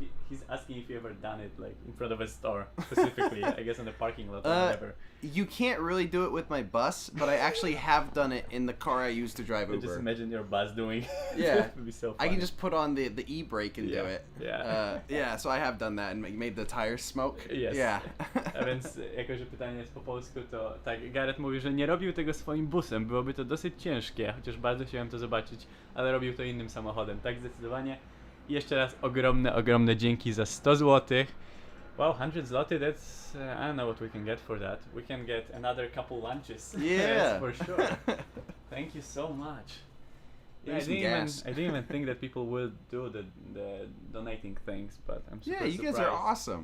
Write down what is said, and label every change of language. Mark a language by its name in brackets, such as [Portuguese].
[English] He's asking if you ever done it like in front of a store, specifically, I guess on the parking lot or whatever. You can't really do it with my bus, but I actually have done it in the car I used to drive I Uber. just imagine your bus doing it. Yeah. It would be so I funny. can just put on the e-brake and do it. Yeah. Yeah, so I have done that and made the tires smoke. Yes. Yeah. [Polish] A więc jako, że pytanie jest po polsku, to tak, Garrett mówi, że nie robił tego swoim busem, byłoby to dosyć ciężkie, chociaż bardzo chciałem to zobaczyć, ale robił to innym samochodem, tak zdecydowanie. I jeszcze raz ogromne dzięki za 100 zł. [English] Wow, 100 zloty, that's, I don't know what we can get for that. We can get another couple lunches. Yeah. That's for sure. Thank you so much. Yeah, Maybe some gas. I didn't even think that people will do the donating things, but I'm super Yeah, you guys surprised. are awesome.